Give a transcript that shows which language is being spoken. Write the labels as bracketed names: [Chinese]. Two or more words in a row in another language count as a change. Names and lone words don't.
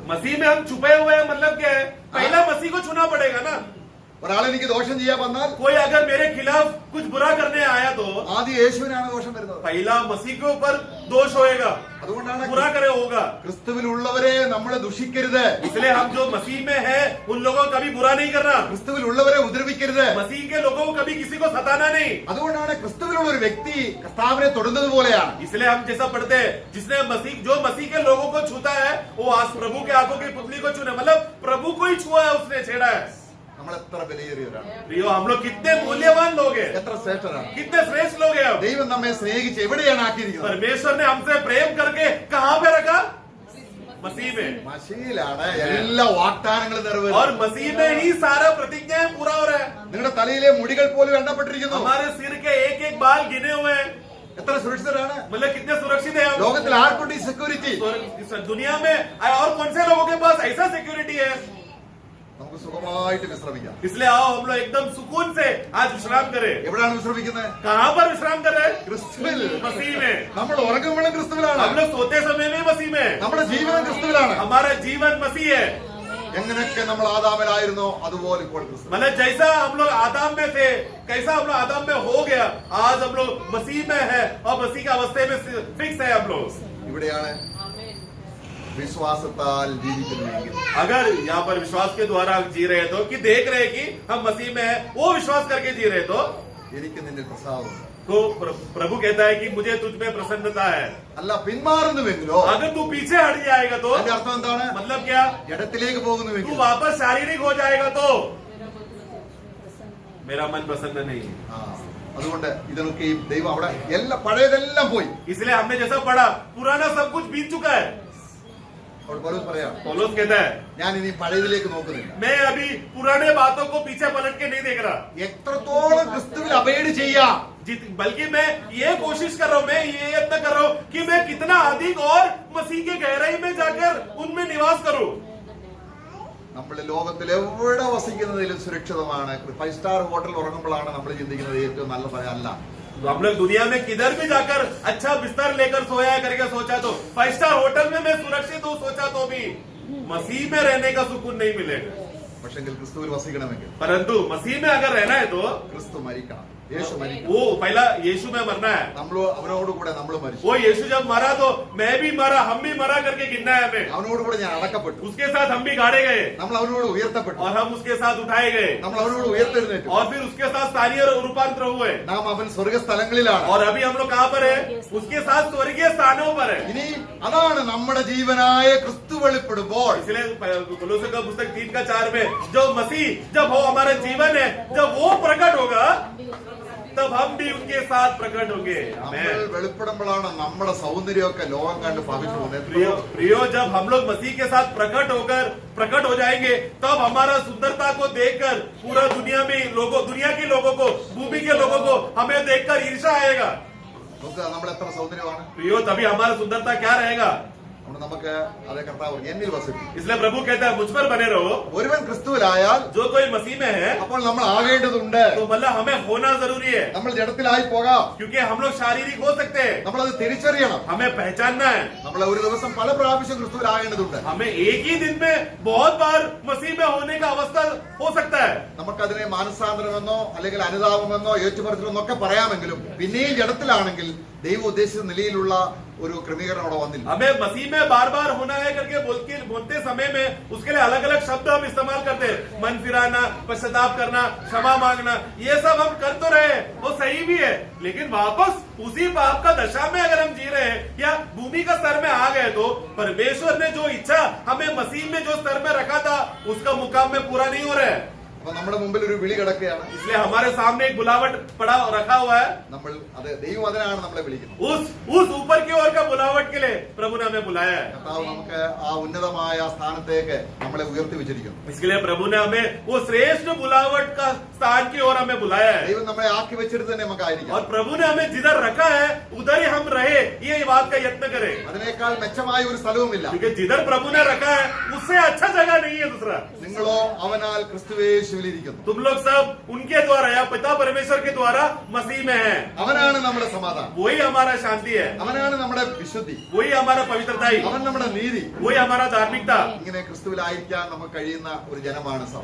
[Hindi] मसीह में हम छुपे हुए हैं मतलब क्या है? पहला मसीह को छूना पड़ेगा ना। [Malayalam] ഒരാൾ എനിക്ക് ദോഷം ചെയ്യാൻ വന്നാൽ [Hindi] कोई अगर मेरे खिलाफ कुछ बुरा करने आया तो [Malayalam] ആദ്യം യേശുവിനാണ് ദോഷം വരുന്നത്. [Hindi] पहला मसीह के ऊपर दोष होएगा, [Malayalam] അതുകൊണ്ടാണ് [Hindi] बुरा करे होगा। [Malayalam] ക്രിസ്തുവിലുള്ളവരെ നമ്മൾ ദുഷിക്കരുത്. [Hindi] इसलिए हम जो मसीह में है उन लोगों को कभी बुरा नहीं करना, [Malayalam] ക്രിസ്തുവിലുള്ളവരെ ഉപദ്രവിക്കരുത്. [Hindi] मसीह के लोगों को कभी किसी को सताना नहीं। [Malayalam] അതുകൊണ്ടാണ് ക്രിസ്തുവിലുള്ള ഒരു വ്യക്തി കർത്താവിനെ തൊടുന്നത് പോലെയാണ്. [Hindi] इसलिए हम जैसा पढ़ते हैं जिसने जो मसीह के लोगों को छूता है वो आज प्रभु के आंखों की पुतली को छूने मतलब प्रभु को ही छुआ है, उसने छेड़ा है। [Malayalam] നമ്മൾ എത്ര വിലയേറിയവരാണ്, [Hindi] प्रियो हम लोग कितने मूल्यवान लोग हैं, [Malayalam] എത്ര ശ്രേഷ്ഠരാണ്. [Hindi] कितने श्रेष्ठ लोग हैं। हम [Malayalam] ദൈവം നമ്മെ സ്നേഹിച്ച് എവിടെയാണ് ആക്കിയിരിക്കുന്നത്? [Hindi] परमेश्वर ने हमसे प्रेम करके कहां पे रखा? मसीह में। [Malayalam] മശിയിലാണ് എല്ലാ വാഗ്ദാനങ്ങളും [Hindi] और [Malayalam] നിറവേറുന്നത്. [Hindi] मसीह में ही सारा प्रतिज्ञाएं पूरा हो रहा है। [Malayalam] നിങ്ങളുടെ തലയിലെ മുടികൾ പോലും എണ്ണപ്പെട്ടിരിക്കുന്നു. [Hindi] हमारे सिर के एक एक बाल गिने हुए हैं, [Malayalam] എത്ര സുരക്ഷിതരാണ്? [Hindi] मतलब कितने सुरक्षित है हम। [Malayalam] ലോകത്തിൽ ആർക്കുണ്ട് ഈ സെക്യൂരിറ്റി? [Hindi] दुनिया में और कौन से लोगों के पास ऐसा सिक्योरिटी है? [Malayalam] നമുക്ക് സുഖമായിട്ട് വിശ്രമിക്കാം. [Hindi] इसलिए आओ हम लोग एकदम सुकून से आज विश्राम करें। [Malayalam] എവിടെയാണ് വിശ്രമിക്കുന്നത്? [Hindi] कहां पर विश्राम कर रहे हैं? [Malayalam] ക്രിസ്തുവിൽ. [Hindi] मसीह में। [Malayalam] നമ്മൾ ഉറങ്ങുമ്പോഴും ക്രിസ്തുവിലാണ്. [Hindi] हम लोग सोते समय में मसीह में, [Malayalam] നമ്മുടെ ജീവനം ക്രിസ്തുവിലാണ്. [Hindi] हमारा जीवन मसीह है। [Malayalam] എങ്ങനെയൊക്കെ നമ്മൾ ആദാമിലായിരുന്നോ അതുപോലെ ഇപ്പോൾ ക്രിസ്തു. [Hindi] मतलब जैसा हम लोग आदम में थे, कैसा हम लोग आदम में हो गया, आज हम लोग मसीह में है और मसीह के अवस्थे में फिक्स है हम लोग. [Malayalam] ഇവിടെയാണ് വിശ്വാസത്താൽ ജീവിക്കുന്നുവെങ്കിൽ, [Hindi] अगर यहाँ पर विश्वास के द्वारा जी रहे तो कि देख रहे कि हम मसीह में है, वो विश्वास करके जी रहे तो [Malayalam] എനിക്ക് നിന്നിൽ പ്രസാദമുണ്ട്. [Hindi] प्रभु कहता है कि मुझे तुझ में प्रसन्नता है. [Malayalam] അല്ല പിന്മാറുന്നുവെങ്കിലോ, [Hindi] अगर तू पीछे हट जाएगा तो [Malayalam] അതിന്റെ അർത്ഥം എന്താണ്? [Hindi] मतलब क्या, [Malayalam] ജഡത്തിലേക്ക് [Hindi] तू [Malayalam] പോകുന്നുവെങ്കിൽ, [Hindi] वापस शारीरिक हो जाएगा तो मेरा मन प्रसन्न नहीं है. [Malayalam] ആ, അതുകൊണ്ട് ഇതിനൊക്കെ ഈ ദൈവം അവിടെ എല്ലാം പഴയതെല്ലാം പോയി. [Hindi] इसलिए हमने जैसा पढ़ा पुराना सब कुछ बीत चुका है. [Malayalam] അവിടെ പൗലോസ് പറയാം, [Hindi] पौलुस कहता है [Malayalam] ഞാൻ ഇനി പഴയതിലേക്ക് നോക്കുന്നില്ല. [Hindi] मैं अभी पुराने बातों को पीछे पलट के नहीं देख रहा, [Malayalam] എത്രത്തോളം ക്രിസ്തുവിൽ അബൈഡ് ചെയ്യാം, [Hindi] बल्कि मैं ये कोशिश कर रहा हूँ, मैं ये यत्न कर रहा हूँ कि मैं कितना अधिक और मसीह के गहराई में जाकर उनमें निवास करूँ. [Malayalam] നമ്മുടെ ലോകത്തിൽ എവിടെ വസിക്കുന്നതിലും സുരക്ഷിതമാണ്. 5 [English] star hotel [Malayalam] ഉറങ്ങുമ്പോഴാണ് നമ്മൾ ചിന്തിക്കുന്നത് ഏറ്റവും നല്ല സ്ഥലം അല്ല. [Hindi] हम लोग दुनिया में किधर भी जाकर अच्छा बिस्तर लेकर सोया करके सोचा तो 5 [English] star hotel [Hindi] में मैं सुरक्षित हूँ सोचा तो भी मसीह में रहने का सुकून नहीं मिलेगा. [Malayalam] പക്ഷെങ്കിൽ ക്രിസ്തുവിൽ വസിക്കണമെങ്കിൽ [Hindi] परंतु मसीह में अगर रहना है तो [Malayalam] ക്രിസ്തു മരിക്കണം, യേശു മരിക്കണം. [Hindi] वो पहला यीशु में मरना है. [Malayalam] നമ്മൾ അവനോടുകൂടെ നമ്മൾ മരിച്ചു, [Hindi] वो यीशु जब मरा तो मैं भी मरा, हम भी मरा करके गिनना है हमें. [Malayalam] അവനോടുകൂടെ ഞാൻ അടക്കപ്പെട്ടു, [Hindi] उसके साथ हम भी गाड़े गए [Malayalam] നമ്മൾ അവനോട് ഉയർത്തപ്പെട്ടു, [Hindi] और हम उसके साथ उठाए गए [Malayalam] നമ്മൾ അവനോട് ഉയർത്തെഴുന്നേറ്റു. [Hindi] और फिर उसके साथ स्थानीय रूपांतर हुए. [Malayalam] നാം അവൻ സ്വർഗസ്ഥലങ്ങളിലാണ്. [Hindi] और अभी हम लोग कहाँ पर है? उसके साथ स्वर्गीय स्थानों पर है. [Malayalam] ഇനി അതാണ് നമ്മുടെ ജീവനായ ക്രിസ്തു വെളിപ്പെടുമ്പോൾ [Hindi] इसलिए कोलोस्से का पुस्तक 3:4 में जो मसीह जब हो हमारा जीवन है, जब वो प्रकट होगा तब हम भी उनके साथ प्रकट होंगे. [Malayalam] നമ്മൾ വെളിപ്പെടുമ്പോഴാണ് നമ്മുടെ സൗന്ദര്യമൊക്കെ ലോകം കണ്ട് ഭവിച്ചു പോകുന്നത്. [Hindi] प्रियो जब हम लोग मसीह के साथ प्रकट हो जाएंगे तब हमारा सुंदरता को देखकर पूरा दुनिया के लोगों को, भूमि के लोगों को हमें देखकर ईर्ष्या आएगा. [Malayalam] നമുക്ക് നമ്മൾ എത്ര സൗന്ദര്യമാണ്. [Hindi] प्रियो तभी हमारा सुंदरता क्या रहेगा. [Malayalam] അതുകൊണ്ട് നമുക്ക് അതേ കർത്താവ് എന്നിൽ വസിക്കും. [Hindi] इसलिए प्रभु कहता है मुझ पर बने रहो. [Malayalam] ഒരുവൻ ക്രിസ്തുവിലായാൽ [Hindi] जो कोई मसीह में है [Malayalam] അപ്പോൾ നമ്മൾ ആകേണ്ടതുണ്ട്. [Hindi] तो मतलब हमें होना जरूरी है, [Malayalam] നമ്മൾ ജഡത്തിലായി പോകാം, [Hindi] क्योंकि हम लोग शारीरिक हो सकते हैं. [Malayalam] നമ്മളത് തിരിച്ചറിയണം. [Hindi] हमें पहचानना है. [Malayalam] നമ്മൾ ഒരു ദിവസം പല പ്രാവശ്യം ക്രിസ്തുവിലാകേണ്ടതുണ്ട്. [Hindi] हमें एक ही दिन में बहुत बार मसीह में होने का अवस्था हो सकता है. [Malayalam] നമുക്കതിനെ മാനസാന്തരമെന്നോ അല്ലെങ്കിൽ അനുതാപമെന്നോ ഏറ്റുപറച്ചിലെന്നോ ഒക്കെ പറയാമെങ്കിലും പിന്നെയും ജഡത്തിലാണെങ്കിൽ ദൈവം ഉദ്ദേശിച്ച നിലയിലുള്ള ഒരു ക്രമീകരണം അവിടെ വന്നില്ല. [Hindi] हमें मसीह में बार बार होना है करके बोलते समय में उसके लिए अलग अलग शब्द हम इस्तेमाल करते हैं. मन फिराना, पश्चाताप करना, क्षमा मांगना, ये सब हम कर तो रहे हैं, वो सही भी है. लेकिन वापस उसी पाप का दशा में अगर हम जी रहे हैं या भूमि का स्तर में आ गए तो परमेश्वर ने जो इच्छा हमें मसीह में जो स्तर में रखा था उसका मुकाम में पूरा नहीं हो रहा है. [Malayalam] അപ്പൊ നമ്മുടെ മുമ്പിൽ ഒരു വിളി കിടക്കുകയാണ്. [Hindi] इसलिए हमारे सामने एक बुलावट पड़ा रखा हुआ है. [Malayalam] നമ്മൾ അത് ദൈവം അതിനാണ് നമ്മളെ വിളിക്കുന്നത്. [Hindi] उस ऊपर की ओर का बुलावट के लिए प्रभु ने हमें बुलाया है. [Malayalam] കർത്താവ് നമുക്ക് ആ ഉന്നതമായ സ്ഥാനത്തേക്ക് നമ്മളെ ഉയർത്തി വെച്ചിരിക്കുന്നു. [Hindi] इसके लिए प्रभु ने हमें वो श्रेष्ठ बुलावट का स्थान की ओर हमें बुलाया है. [Malayalam] ദൈവം നമ്മളെ ആക്കി വെച്ചിട്ട് തന്നെ നമുക്കായിരിക്കാം. [Hindi] और प्रभु ने हमें जिधर रखा है उधर ही हम रहे, ये बात का यत्न करें. [Malayalam] അതിനേക്കാൾ മെച്ചമായ ഒരു സ്ഥലവുമില്ല. [Hindi] क्योंकि जिधर प्रभु ने रखा है उससे अच्छा जगह नहीं है दूसरा. [Malayalam] നിങ്ങളോ അവനാൽ ക്രിസ്തുവേശുവിലിരിക്കുന്നു. [Hindi] तुम लोग सब उनके द्वारा या पिता परमेश्वर के द्वारा मसीह में है. [Malayalam] അവനാണ് നമ്മുടെ സമാധാനം, [Hindi] वही हमारा शांति है, [Malayalam] അവനാണ് നമ്മുടെ വിശുദ്ധി, [Hindi] वही हमारा पवित्रता ही, [Malayalam] അവൻ നമ്മുടെ നീതി. [Hindi] वही हमारा धार्मिकता. [Malayalam] ഇങ്ങനെ ക്രിസ്തുവിലായിരിക്കാൻ നമുക്ക് കഴിയുന്ന ഒരു ജനമാണ് സഭ.